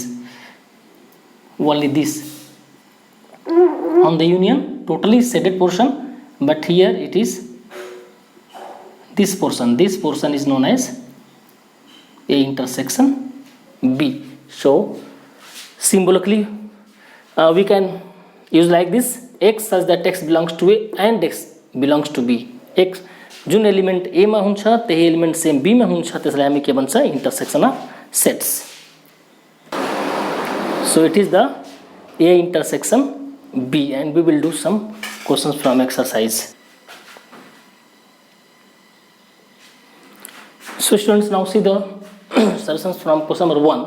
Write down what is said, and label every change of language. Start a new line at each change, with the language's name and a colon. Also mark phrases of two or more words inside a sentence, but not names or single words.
English: Only this on the union totally shaded portion, but here it is this portion. This portion is known as A intersection B. So symbolically we can use like this. X such that X belongs to A and X belongs to B.
Nepali: X जुन एलिमेंट A में हुन्छ त्यही एलिमेंट सेम B में हुन्छ, त्यसलाई हामी के भन्छ?
English: Intersection of sets. So it is the A intersection B, and we will do some questions from exercise. So students, now see the solutions from question number 1.